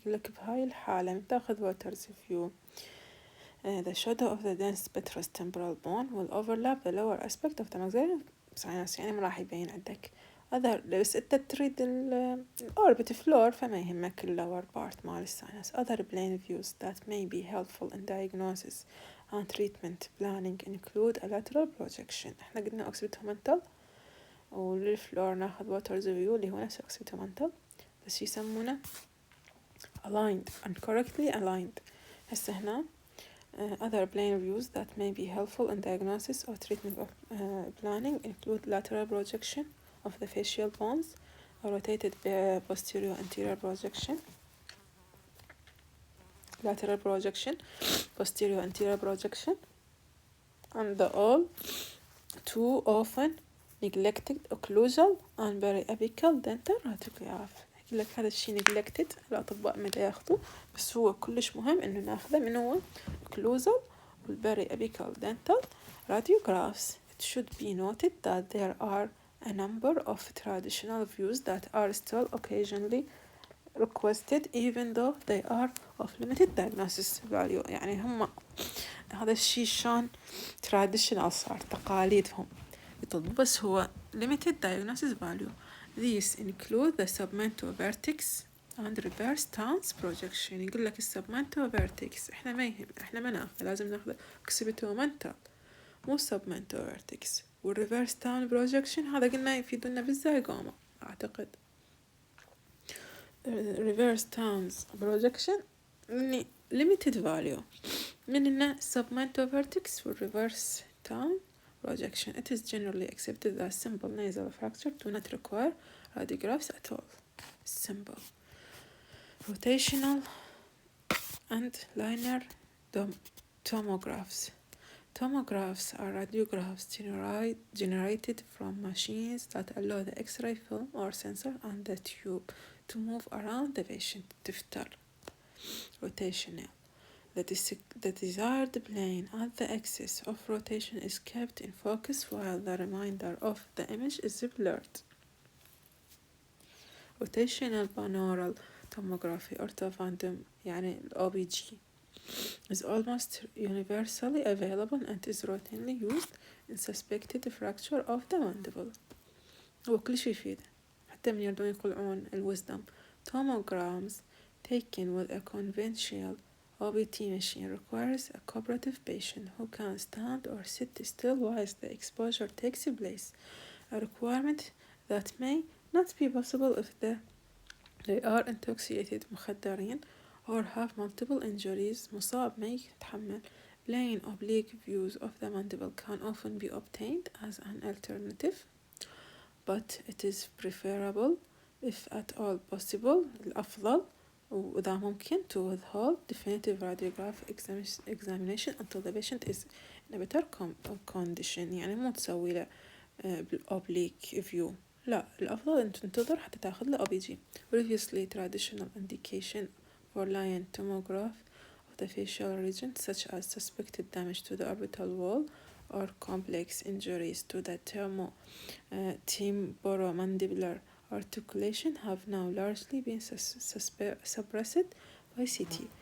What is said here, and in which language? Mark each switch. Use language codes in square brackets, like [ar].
[ar] يقول لك بهاي الحالة تاخذ [en] waters view the shadow of the dense petrous temporal bone will overlap the lower aspect of the maxillary sinus [ar] يعني ما راح يبين عندك [en] other [ar] بس انت تريد [en] orbit floor [ar] فما يهمك [en] lower part [ar] مال الساينس. [en] Other plane views that may be helpful in diagnosis and treatment planning include a lateral projection. [ar] احنا قلنا occipital وللفلور ناخذ [en] waters view [ar] اللي هو نفس occipital بس يسمونه [en] aligned and correctly aligned. [ar] هسه هنا [en] other plane views that may be helpful in diagnosis or treatment of planning include lateral projection of the facial bones, a rotated posterior anterior projection, lateral projection, posterior anterior projection, and the all too often neglected occlusal and periapical dental radiograph. [ar] يقول لك هذا الشيء neglected الأطباء متى ياخذوه بس هو كلش مهم إنه ناخذه من هو occlusal والperiapical dental radiographs. [en] It should be noted that there are a number of traditional views that are still occasionally requested even though they are of limited diagnosis value. [ar] يعني هم هذا الشيء شان traditional صار تقاليدهم يطلبوا بس هو [en] limited diagnosis value. These include the submental vertex and reverse stance projection. [ar] يقول لك السبمنتال vertex احنا ما يهم احنا ما ناخذ لازم ناخذ occipital مو submental vertex والreverse stance projection هذا قلنا يفيدنا بالزيغوما اعتقد. [en] reverse stance projection [ar] يعني [en] limited value [ar] من إنه [en] submental vertex والreverse stance projection. It is generally accepted that simple nasal fracture do not require radiographs at all. Simple rotational and linear tomographs. Tomographs are radiographs generated from machines that allow the X-ray film or sensor and the tube to move around the patient. [ar] تفتر [en] rotational. The desired plane at the axis of rotation is kept in focus while the remainder of the image is blurred. Rotational binaural tomography orthophantome [ar] يعني [en] OBG is almost universally available and is routinely used in suspected fracture of the mandible. [ar] هو كل شيء يفيد حتى من يردون يقلعون الwisdom. [en] Tomograms taken with a conventional OBT machine requires a cooperative patient who can stand or sit still whilst the exposure takes place, a requirement that may not be possible if they are intoxicated [ar] مخدرين [en] or have multiple injuries. [ar] مصاب ما يتحمل. [en] Plain oblique views of the mandible can often be obtained as an alternative, but it is preferable if at all possible [ar] الأفضل وإذا ممكن [en] to withhold definitive radiographic examination until the patient is in a better condition. [ar] يعني مو تسوي له بالoblique view، لا الأفضل أن تنتظر حتى تاخذ له OBG. [en] Previously traditional indication for lion tomograph of the facial region such as suspected damage to the orbital wall or complex injuries to the temporomandibular articulation have now largely been suppressed by CT.